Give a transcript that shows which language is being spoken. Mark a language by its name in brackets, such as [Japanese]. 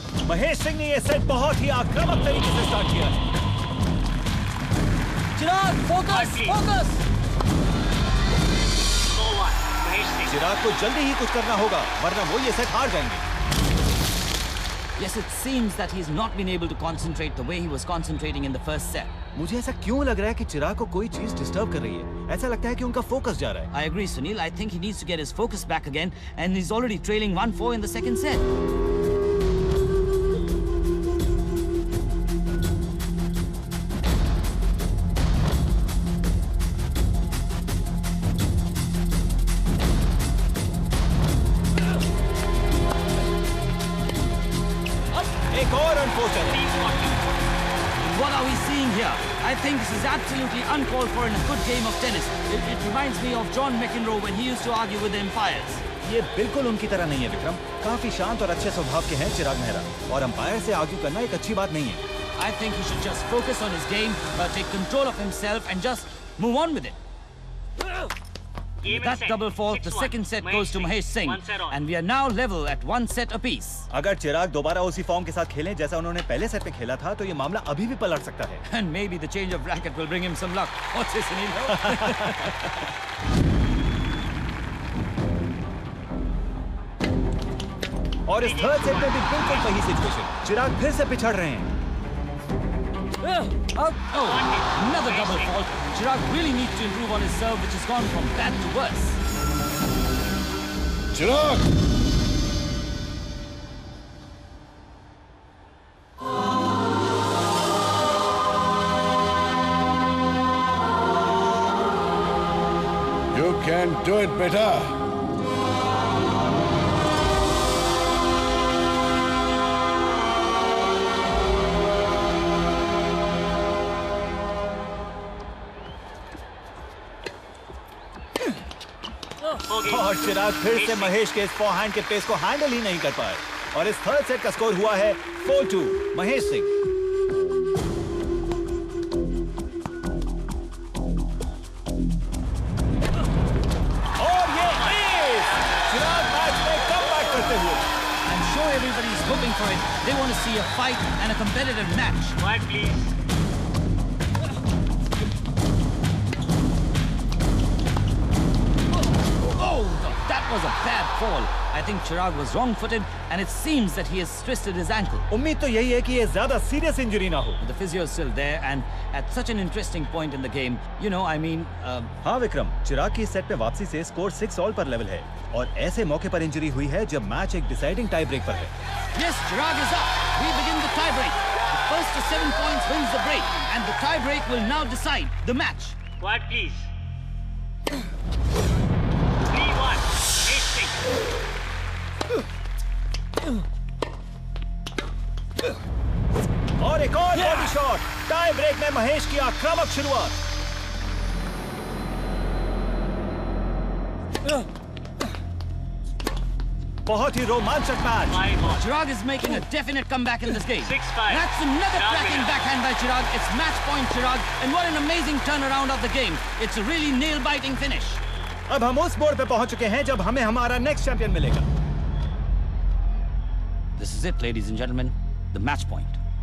[Hindi] महेश सिंह ने ये सेट बहुत ही आक्रामक तरीके से स्टार्ट किया है। चिराग फोकस फोकस। चिराग को जल्दी ही कुछ करना होगा वरना वो ये सेट हार जाएंगे। [English] Yes, it seems that he's not been able to concentrate the way he was concentrating in the first set. [Hindi] मुझे ऐसा क्यों लग रहा है कि चिराग को कोई चीज डिस्टर्ब कर रही है? ऐसा लगता है कि उनका फोकस जा रहा है। [English] I agree, Sunil. I think he needs to get his focus back again, and he's already trailing 1-4 in the second set. [Hindi] एक और unfortunate. [English] What are we seeing here? I think this is absolutely uncalled for in a good game of tennis. It reminds me of John McEnroe when he used to argue with the umpires. [Hindi] ये बिल्कुल उनकी तरह नहीं है विक्रम। काफी शांत और अच्छे स्वभाव के हैं चिराग मेहरा और अंपायर से आर्ग्यू करना एक अच्छी बात नहीं है। [English] I think he should just focus on his game, take control of himself and just move on with it. With that double fault, the second set goes to Mahesh Singh, and we are now level at 1 set apiece. [Hindi] अगर चिराग दोबारा उसी form के साथ खेलें जैसा उन्होंने पहले set में खेला था तो ये मामला अभी भी पलट सकता है। [English] And maybe the change of racket will bring him some luck. What's this, Sunil? [Hindi] और इस थर्ड सेट में भी बिल्कुल वही सिचुएशन। चिराग फिर से पिछड़ रहे हैं। [English] Oh, another double fault. Chirag really needs to improve on his serve, which has gone from bad to worse. Chirag! You can do it better. [Hindi] और चिराग फिर से महेश के इस फोरहैंड के पेस को हैंडल ही नहीं कर पाए और इस थर्ड सेट का स्कोर हुआ है 4-2 महेश सिंह। और ये एस चिराग मैच में कमबैक करते हुए। [English] I'm sure everybody is hoping for it. They want to see a fight and a competitive match. Quiet, please. That was a bad fall. I think Chirag was wrong-footed, and it seems that he has twisted his ankle. [Hindi] उम्मीद तो यही है कि ये ज्यादा serious injury ना हो। [English] The physio is still there, and at such an interesting point in the game, you know, I mean. [Hindi] हाँ विक्रम, चिराग की इस सेट में वापसी से स्कोर 6 ऑल पर लेवल है और ऐसे मौके पर इंजरी हुई है जब मैच एक डिसाइडिंग टाई ब्रेक पर है। [English] Yes, Chirag is up. We begin the tie break. The first to 7 points wins the break, and the tie break will now decide the match. Quiet, please. 3-1. Mahesh Singh. [Hindi] और एक और body shot. Tie break में महेश की आक्रामक शुरुआत। बहुत ही रोमांचक match. [English] Chirag is making a definite comeback in this game. 6-5. That's another cracking backhand by Chirag. It's match point Chirag, and what an amazing turnaround of the game. It's a really nail-biting finish. [Hindi] अब हम उस मोड़ पे पहुंच चुके हैं जब हमें हमारा नेक्स्ट चैंपियन मिलेगा। [English] This is it, ladies and gentlemen, the match point.